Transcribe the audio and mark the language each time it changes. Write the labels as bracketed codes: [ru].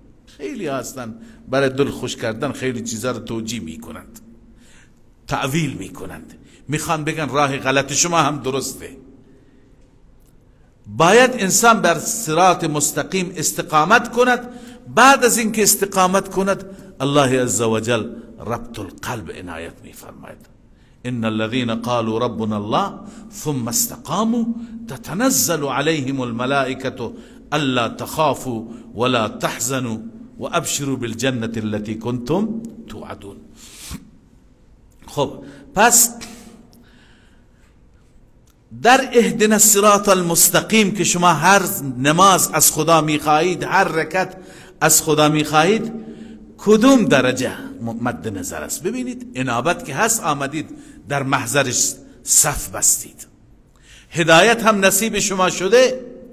[fa] خیلی هستن برای دل خوش کردن خیلی چیزا رو توجیه میکنند، تعویل میکنند، میخوان بگن راه غلط شما هم درسته. باید انسان بر صراط مستقیم استقامت کند. بعد از اینکه استقامت کند، الله عزوجل ربط القلب عنایت میفرماید. [ar] ان الذين قالوا ربنا الله ثم استقاموا تتنزل عليهم الملائكة الا تخافوا ولا تحزنوا وابشروا بالجنة التي كنتم توعدون. [fa] خب پس در [ar] اهدنا الصراط المستقیم [fa] که شما هر نماز از خدا میخواهید، هر رکعت از خدا میخواهید، کدوم درجه مد نظر است؟ ببینید انابت که هست، آمدید در محضرش صف بستید، هدایت هم نصیب شما شده.